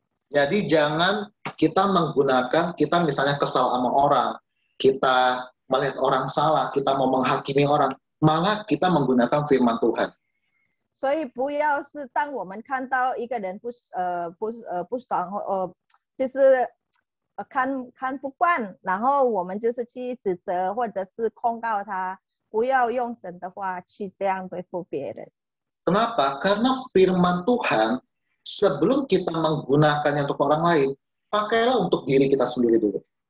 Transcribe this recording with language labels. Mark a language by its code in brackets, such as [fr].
[id] Jadi jangan kita menggunakan, kita misalnya kesal sama orang, kita melihat orang salah, kita mau menghakimi orang, malah kita menggunakan firman Tuhan. [zh] 所以不要是当我们看到一个人不爽，就是看不惯，然后我们就是去指责或者是控告他，不要用神的话去这样对付别人。 [id] Kenapa? Karena firman Tuhan sebelum kita menggunakannya untuk orang lain, pakailah untuk diri kita sendiri dulu.